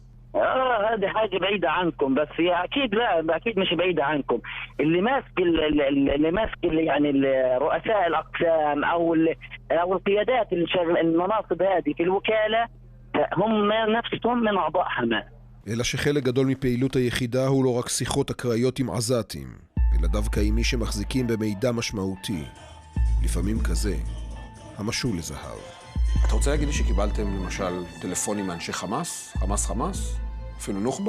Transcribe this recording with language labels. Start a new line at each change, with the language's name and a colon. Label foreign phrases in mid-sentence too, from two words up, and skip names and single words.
Arabic: هذه حاجة بعيدة عنكم، بس هي أكيد مش بعيدة عنكم. اللي ماسك يعني رؤساء الأقسام أو القيادات المناصب هذه في الوكالة هم نفسهم من أعضاء حماس.
Hebrew: אלא שחלק גדול מפעילות היחידה הוא לא רק שיחות אקראיות עם עזתים, אלא דווקא עם מי שמחזיקים במידע משמעותי, לפעמים כזה, המשול לזהב. אתה רוצה להגיד לי שקיבלתם למשל טלפונים מאנשי חמאס? חמאס? אפילו נוח'בה?